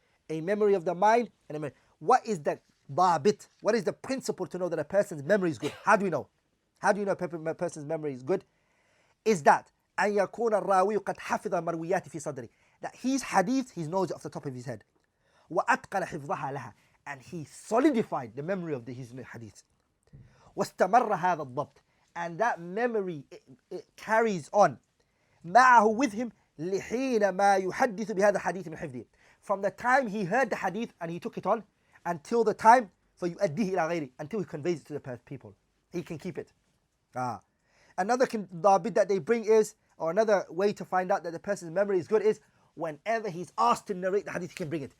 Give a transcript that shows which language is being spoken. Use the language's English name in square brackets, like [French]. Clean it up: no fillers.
[English] A memory of the mind and a memory. What is the dabit? What is the principle to know that a person's memory is good? How do we know? How do you know a person's memory is good? Is that [Arabic] أن يكون الراوي قد حفظ مرويات في صدره. [English] That his hadith, he knows it off the top of his head. [Arabic] وأتقن حفظها لها. [English] And he solidified the memory of his hadith. [Arabic] واستمر هذا الضبط. [English] And that memory, it carries on. [Arabic] معه [English] with him [Arabic] لحين ما يحدث بهذا الحديث من حفظه. [English] From the time he heard the hadith and he took it on, until the time [Arabic] فيؤديه إلى غيره, [English] until he conveys it to the people. He can keep it. Another dabit that they bring is, or another way to find out that the person's memory is good is, whenever he's asked to narrate the hadith, he can bring it.